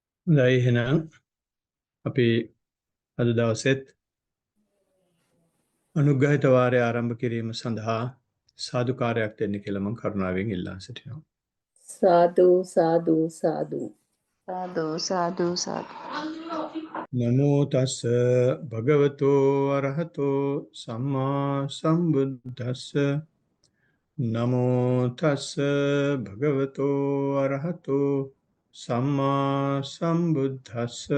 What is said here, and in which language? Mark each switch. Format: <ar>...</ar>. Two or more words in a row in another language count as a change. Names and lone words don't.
<si>හොඳයි එහෙනම් අපි අද දවසෙත් අනුග්‍රහිත වාරය ආරම්භ කිරීම සඳහා සාදුකාරයක් දෙන්න කියලා මම කරුණාවෙන් ඉල්ලා සිටිනවා. සාදු සාදු සාදු සාදු සාදු සාදු.</si> <pi>නමෝ තස්ස භගවතෝ අරහතෝ සම්මා සම්බුද්දස්ස නමෝ තස්ස භගවතෝ අරහතෝ සම්මා සම්බුද්දස්ස</pi>